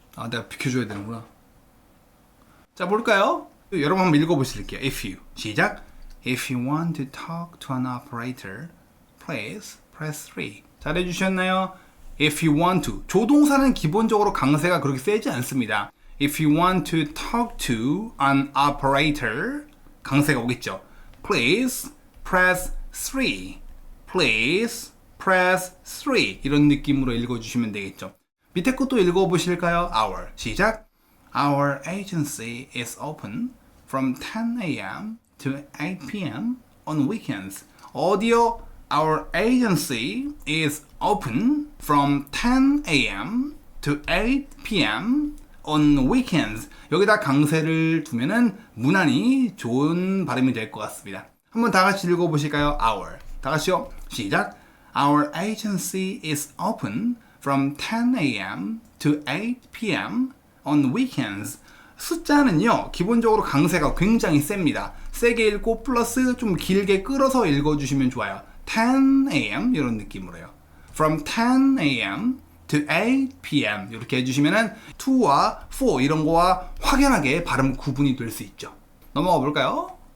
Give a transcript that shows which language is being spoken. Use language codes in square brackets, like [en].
[ko] 내가 비켜줘야 되는구나. 자, 볼까요? 여러분 한번 읽어보실게요. [en] If you. [ko] 시작. [en] If you want to talk to an operator, please press 3. [ko] 잘해주셨나요? [en] If you want to. [ko] 조동사는 기본적으로 강세가 그렇게 세지 않습니다. [en] If you want to talk to an operator, [ko] 강세가 오겠죠. [en] Please press 3. Please press 3. [ko] 이런 느낌으로 읽어주시면 되겠죠. 밑에 것도 읽어보실까요? [en] Our. [ko] 시작. [en] Our agency is open from 10 a.m. to 8 p.m. on weekends. [ko] 어디요? [en] Our agency is open from 10 a.m. to 8 p.m. on weekends. [ko] 여기다 강세를 두면은 무난히 좋은 발음이 될 것 같습니다. 한번 다 같이 읽어보실까요? [en] Our. [ko] 다 같이요. 시작. [en] Our agency is open from 10 a.m. to 8 p.m. on weekends. [ko] 숫자는요, 기본적으로 강세가 굉장히 셉니다. 세게 읽고 플러스 좀 길게 끌어서 읽어주시면 좋아요. [en] 10 a.m. [ko] 이런 느낌으로요. [en] From 10 a.m. to 8 p.m. [ko] 이렇게 해주시면은 2와 4 이런 거와 확연하게 발음 구분이 될 수 있죠. 넘어가 볼까요?